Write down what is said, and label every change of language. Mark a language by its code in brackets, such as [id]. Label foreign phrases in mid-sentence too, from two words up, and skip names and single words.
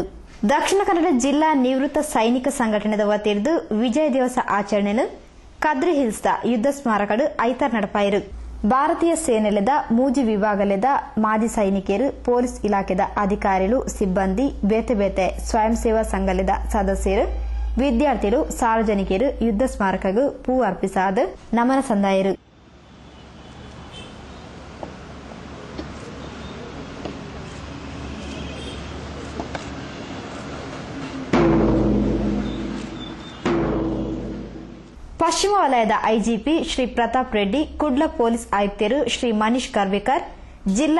[tcy] ದಕ್ಷಿಣ ಕನ್ನಡ ಜಿಲ್ಲಾ ನಿವೃತ್ತ ಸೈನಿಕ ಸಂಘಟನೆದ ವತಿರ್ದು ವಿಜಯ ದಿವಸ ಆಚರಣೆನು ಕದ್ರಿ ಹಿಲ್ಸ್ದ ಯುದ್ಧ ಸ್ಮಾರಕಡು ಐತಾರ್ ನಡಪಾಯಿರು. ಭಾರತೀಯ ಸೇನೆಲೆದ ಮೂಜಿ ವಿಭಾಗಲೆದ ಮಾಜಿ ಸೈನಿಕರು, ಪೊಲೀಸ್ ಇಲಾಖೆದ ಅಧಿಕಾರಿಗಳು, ಸಿಬ್ಬಂದಿ, ಬೇತೆ ಬೇತೆ ಸ್ವಯಂ ಸೇವಾ ಸಂಘಲೆದ ಸದಸ್ಯರು, ವಿದ್ಯಾರ್ಥಿಗಳು, ಸಾರ್ವಜನಿಕರು ಯುದ್ಧ ಸ್ಮಾರಕಗೂ ಪೂ ಅರ್ಪಿಸಾದ ನಮನ ಸಂದಾಯರು. ಪಶ್ಚಿಮ ವಲಯದ ಐಜಿಪಿ ಶ್ರೀ ಪ್ರತಾಪ್ ರೆಡ್ಡಿ, ಕುಡ್ಲ ಪೊಲೀಸ್ ಆಯುಕ್ತರು ಶ್ರೀ ಮನೀಶ್ ಕರ್ವಿಕರ್, ಜಿಲ್ಲಾ